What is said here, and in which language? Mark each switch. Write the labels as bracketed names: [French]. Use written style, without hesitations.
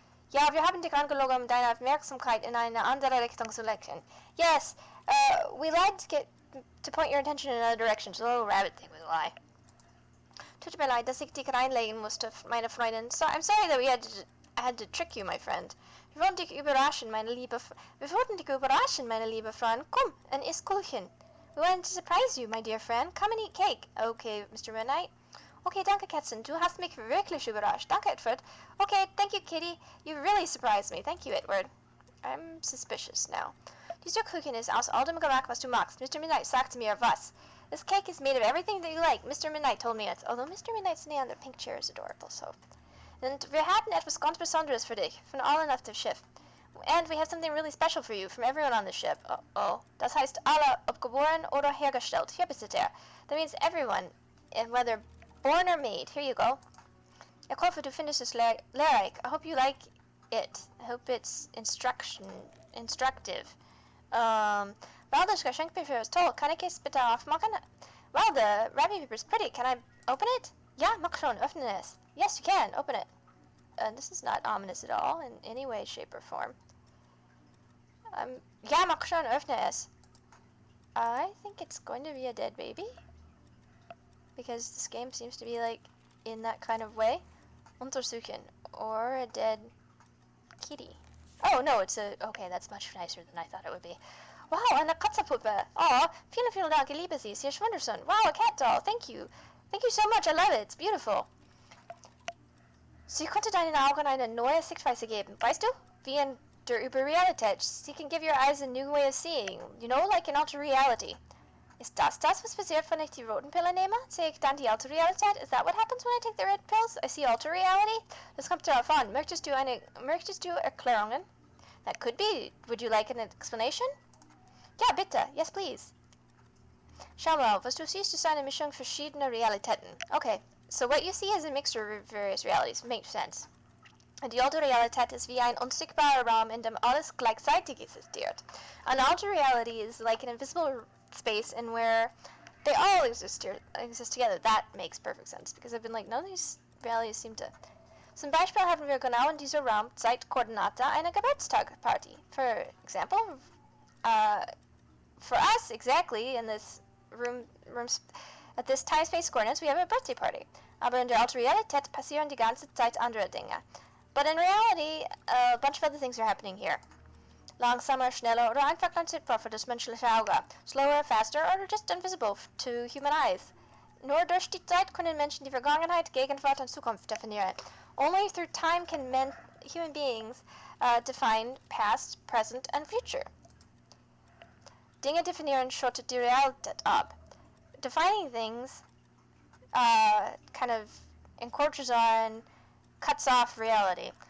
[German] Ja, wir haben dich angelogen, um deine Aufmerksamkeit in eine andere Richtung zu lenken. [English] Yes, we lied to point your attention in another direction. So the little rabbit thing was a lie. [German] Tut mir leid, dass ich dich reinlegen musste, meine Freundin. [English] So, I'm sorry that we had to I had to trick you, my friend. [German] Wir wollten dich überraschen, meine liebe Fran. Komm, [English] and [German] iss Kuchen. [English] We wanted to surprise you, my dear Fran. Come and eat cake. Okay, Mr. Midnight. [German] Okay, danke, Kätzchen. Du hast mich wirklich überrascht. [English] Danke, Itward. Okay, thank you, Kitty. You really surprised me. Thank you, Itward. I'm suspicious now. [German] Dieser Kuchen ist aus all dem gemacht, was du magst. Mr. Midnight sagte mir was. [English] This cake is made of everything that you like. Mr. Midnight told me it. Although Mr. Midnight's knee on the pink chair is adorable, so. [German] Und wir hatten etwas ganz Besonderes für dich, von allen auf dem Schiff. [English] And we have something really special for you, from everyone on the ship. Oh. [German] Das heißt alle, ob geboren oder hergestellt. Hier bitte der. [English] That means everyone, whether born or made. Here you go. [German] Ich hoffe, du findest es lehrreich. [English] I hope you like it. I hope it's instructive. Well, [German] das Geschenkpapier ist toll. Kann ich es bitte aufmachen? [English] Well, the wrapping paper is pretty. Can I open it? [German] Ja, mach schon. Öffne es. [English] Yes, you can. Open it. This is not ominous at all in any way, shape, or form. [German] Ja, mach schon. Öffne es. [English] I think it's going to be a dead baby. Because this game seems to be like in that kind of way. [German] Untersuchen. [English] Or a dead kitty. Oh, no, it's a... Okay, that's much nicer than I thought it would be. [German] Wow, eine Katzenpuppe. Oh, vielen Dank, ich liebe sie. Sie ist wunderschön. [English] Wow, a cat doll. Thank you. Thank you so much. I love it. It's beautiful. [German] Sie konnte deinen Augen eine neue Sichtweise geben. Weißt du? Wie in der Überrealität. [English] She can give your eyes a new way of seeing. You know, like in alter reality. [German] Ist das, was passiert, wenn ich die roten Pillen nehme? Sehe ich dann die alte Realität? [English] Is that what happens when I take the red pills? I see alter reality? [German] Das kommt darauf an. Möchtest du Erklärungen? [English] That could be. Would you like an explanation? [German] Ja, bitte. [English] Yes, please. [German] Schau mal, was du siehst, ist eine Mischung verschiedener Realitäten. [English] Okay, so what you see is a mixture of various realities. Makes sense. [German] Die alte Realität ist wie ein unsichtbarer Raum, in dem alles gleichzeitig existiert. [English] An alter reality is like an invisible space in where they all exist together. That makes perfect sense, because I've been like, none of these realities seem to... [German] Zum Beispiel haben wir genau in dieser Raum Zeitkoordinate eine Geburtstagparty. [English] For example, for us, exactly, in this room at this time-space coordinates, we have a birthday party. [German] Aber in der alten Realität passieren die ganze Zeit andere Dinge. [English] But in reality, a bunch of other things are happening here. [German] Langsamer, schneller oder einfach unsichtbar für das menschliche Auge. [English] Slower, faster, or just invisible to human eyes. [German] Nur durch die Zeit können Menschen die Vergangenheit, Gegenwart und Zukunft definieren. [English] Only through time can human beings define past, present, and future. [German] Dinge definieren schottet die Realität ab. [English] Defining things kind of encroaches on, cuts off reality.